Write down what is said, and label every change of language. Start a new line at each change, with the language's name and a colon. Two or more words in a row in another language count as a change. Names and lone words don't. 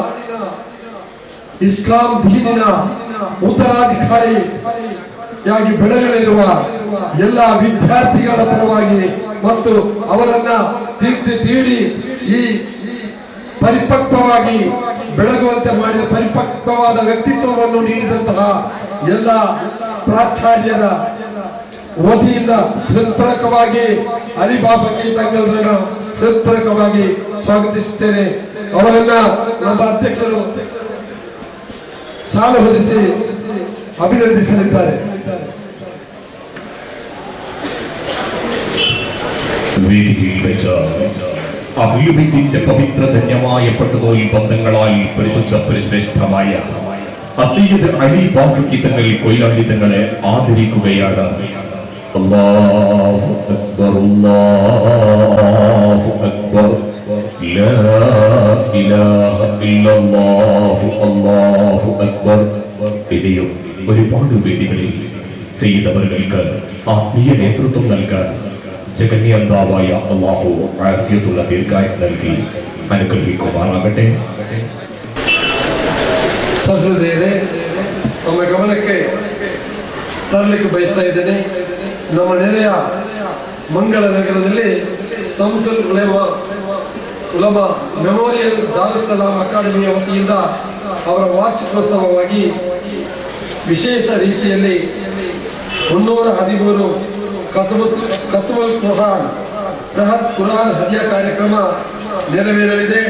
Kannada: ಇಸ್ಲಾಂ ದೀನಿನ ಉತ್ತರಾಧಿಕಾರಿಯಾಗಿ ಬೆಳಗಲಿರುವ ಎಲ್ಲ ವಿದ್ಯಾರ್ಥಿಗಳ ಪರವಾಗಿ ಮತ್ತು ಅವರನ್ನ ತೀಡಿ ಈ ಪರಿಪಕ್ವವಾಗಿ ಬೆಳಗುವಂತೆ ಮಾಡಿದ ಪರಿಪಕ್ವವಾದ ವ್ಯಕ್ತಿತ್ವವನ್ನು ನೀಡಿದಂತಹ ಎಲ್ಲ ಪ್ರಾಚಾರ್ಯರ ವತಿಯಿಂದ ಹೃತ್ಪೂರ್ವಕವಾಗಿ ಅಲಿ ಬಾಪಕಿ ತಂಗಳರನ್ನ ಹೃತ್ಪೂರ್ವಕವಾಗಿ ಸ್ವಾಗತಿಸುತ್ತೇನೆ. ಅವರನ್ನ ನಮ್ಮ ಅಧ್ಯಕ್ಷರು ಸಾಲು ಹೊದಿಸಿ ಅಭಿನಂದಿಸಲಿದ್ದಾರೆ.
Malayalam: വേദിയിൽ വെച്ച് അഹ്ലുബൈത്തിന്റെ പവിത്ര ധന്യമായ പട്ടുനൂൽ ബന്ധങ്ങളാൽ പരിശുദ്ധ പരിശ്രേഷ്ഠമായ അസയ്യിദ് അലി ബാഫക്കി തങ്ങൾ കൊയിലാണ്ടി തങ്ങളെ ആദരിക്കുകയാണ്.
Arabic: الله أكبر الله أكبر لا إله إلا الله الله أكبر.
Malayalam: ഇനിയും ഒരുപാട് വേദികളിൽ ചെയ്തവർക്ക് ആത്മീയ നേതൃത്വം നൽകാൻ ജഗന്യന്താവായ അല്ലാഹു ആഫിയത്തുള്ള ദീർഘായുസ് നൽകി അനുഗ്രഹിക്കുമാറാകട്ടെ.
Kannada: ಸಹೃದಯರೇ, ನಮ್ಮ ಗಮನಕ್ಕೆ ತರಲಿಕ್ಕೆ ಬಯಸ್ತಾ ಇದ್ದೇನೆ. ನಮ್ಮ ನೆರೆಯ ಮಂಗಳ ನಗರದಲ್ಲಿ ಸಂಸುಲ್ ಉಲಮಾ ಮೆಮೋರಿಯಲ್ ದಾರುಸ್ಸಲಾಂ ಅಕಾಡೆಮಿಯ ವತಿಯಿಂದ ಅವರ ವಾರ್ಷಿಕೋತ್ಸವವಾಗಿ ವಿಶೇಷ ರೀತಿಯಲ್ಲಿ 313
Arabic: ختم القرآن
Kannada: ಬೃಹತ್ ಕುರಾನ್ ಹದಿಯಾ ಕಾರ್ಯಕ್ರಮ ನೆರವೇರಲಿದೆ.